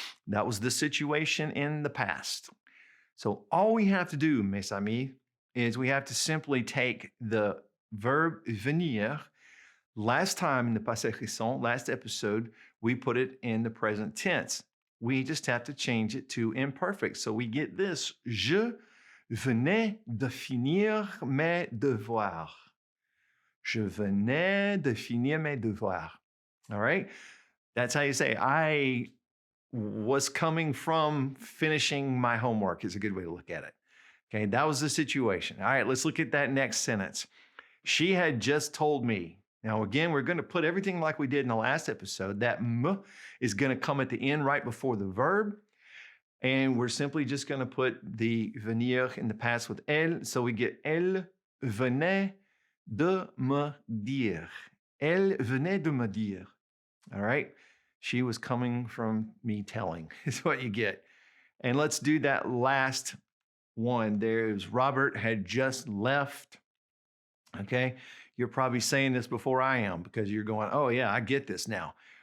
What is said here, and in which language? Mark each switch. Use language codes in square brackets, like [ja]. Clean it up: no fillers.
[en] That was the situation in the past. So all we have to do, mes amis, is we have to simply take the verb venir. Last time in the Passé Récent, last episode, we put it in the present tense. We just have to change it to imperfect. [fr] So we get this: Je venais de finir mes devoirs. Je venais de finir mes devoirs. [en] All right? That's how you say, I was coming from finishing my homework, is a good way to look at it. Okay, that was the situation. All right, let's look at that next sentence. She had just told me. Now, again, we're going to put everything like we did in the last episode. That m is going to come at the end right before the verb. And we're simply just going to put the venir in the past with elle. [fr] So we get elle venait de me dire. Elle venait de me dire. [en] All right, she was coming from me telling, is what you get. And let's do that last one. There's Robert had just left. Okay, you're probably saying this before I am because you're going, oh yeah, I get this now.